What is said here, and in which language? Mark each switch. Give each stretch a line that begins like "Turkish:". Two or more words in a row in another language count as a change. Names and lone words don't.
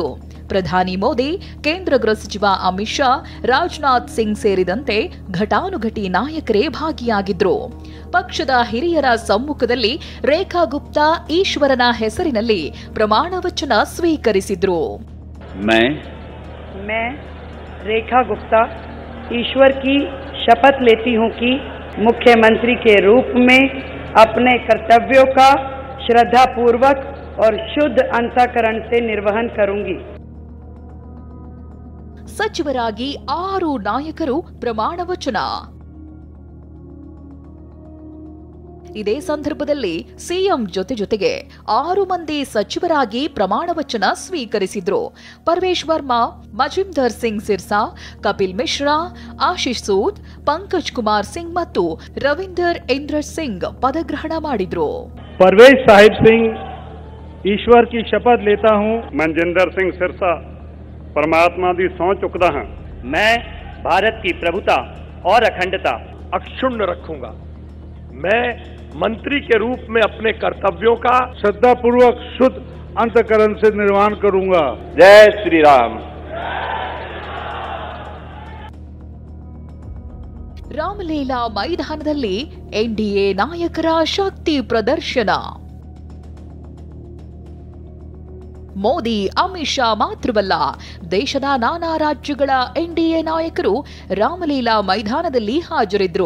Kannada: ಪ್ರಧಾನಿ ಮೋದಿ, ಕೇಂದ್ರ ಗೃಹ ಸಚಿವ ಅಮಿತ್ ಶಾ, ರಾಜನಾಥ್ ಸಿಂಗ್ ಸೇರಿದಂತೆ ಘಟಾನುಘಟಿ ನಾಯಕರೇ ಭಾಗಿಯಾಗಿದ್ರು. ಪಕ್ಷದ ಹಿರಿಯರ ಸಮ್ಮುಖದಲ್ಲಿ ರೇಖಾ ಗುಪ್ತಾ ಈಶ್ವರನ ಹೆಸರಿನಲ್ಲಿ ಪ್ರಮಾಣ ವಚನ ಸ್ವೀಕರಿಸಿದ್ರು.
Hindi: मैं रेखा गुप्ता ईश्वर की शपथ लेती हूं कि मुख्यमंत्री के रूप में अपने कर्तव्यों का श्रद्धापूर्वक और शुद्ध अंतःकरण से निर्वहन करूंगी.
Kannada: ಸಚಿವರಾಗಿ 6 ನಾಯಕರು ಪ್ರಮಾಣ ವಚನ. ಇದೇ ಸಂದರ್ಭದಲ್ಲಿ ಸಿಎಂ ಜೊತೆಗೆ 6 ಮಂದಿ ಸಚಿವರಾಗಿ ಪ್ರಮಾಣ ವಚನ ಸ್ವೀಕರಿಸಿದ್ರು. ಪರ್ವೇಶ್ ವರ್ಮಾ, ಮಜಿಂದರ್ ಸಿಂಗ್ ಸಿರ್ಸಾ, ಕಪಿಲ್ ಮಿಶ್ರಾ, ಆಶೀಶ್ ಸೂದ್, ಪಂಕಜ್ ಕುಮಾರ್ ಸಿಂಗ್ ಮತ್ತು ರವೀಂದರ್ ಇಂದ್ರ ಸಿಂಗ್ ಪದಗ್ರಹಣ ಮಾಡಿದ್ರು.
Hindi: ಪರ್ವೇಶ್ ಸಾಹಿಬ್ ಸಿಂಗ್ ईश्वर की शपथ लेता हूं।
Punjabi: मनजिंदर सिंह सिरसा ਪਰਮਾਤਮਾ ਦੀ ਸੌਂ ਚੁਕਦਾ ਹਾਂ।
Hindi: मैं भारत की प्रभुता और अखंडता अक्षुण्ण रखूंगा। मैं मंत्री के रूप में अपने कर्तव्यों का श्रद्धापूर्वक शुद्ध अंतःकरण से निर्वहन करूंगा। जय श्री राम।
Kannada: ರಾಮಲೀಲಾ ಮೈದಾನದಲ್ಲಿ ಎನ್ಡಿಎ ನಾಯಕರ ಶಕ್ತಿ ಪ್ರದರ್ಶನ. ಮೋದಿ, ಅಮಿತ್ ಶಾ ಮಾತ್ರವಲ್ಲ, ದೇಶದ ನಾನಾ ರಾಜ್ಯಗಳ ಎನ್ಡಿಎ ನಾಯಕರು ರಾಮಲೀಲಾ ಮೈದಾನದಲ್ಲಿ ಹಾಜರಿದ್ದರು.